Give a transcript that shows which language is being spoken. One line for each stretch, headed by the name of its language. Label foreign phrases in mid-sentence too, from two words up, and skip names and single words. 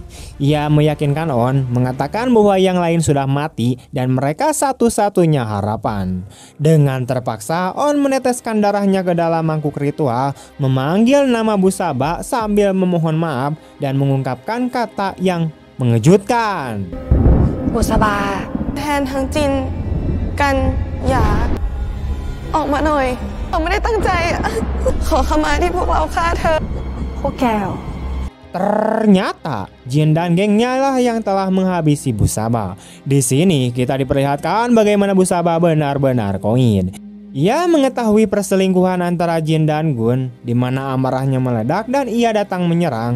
Indonesian: Ia meyakinkan On, mengatakan bahwa yang lain sudah mati dan mereka satu-satunya harapan. Dengan terpaksa, On meneteskan darahnya ke dalam mangkuk ritual, memanggil nama Busaba sambil memohon maaf dan mengungkapkan kata yang mengejutkan.
Thai: บุษบา แทนทั้งจิน กัน หยา ออกมาหน่อยเราไม่ได้ตั้งใจอะขอขมาที่พวกเราฆ่าเธอ พวกแกเหรอ
Indonesian: Ternyata Jin dan gengnya lah yang telah menghabisi Busaba. Di sini kita diperlihatkan bagaimana Busaba benar-benar koin. Ia mengetahui perselingkuhan antara Jin dan Gun, di mana amarahnya meledak dan ia datang menyerang.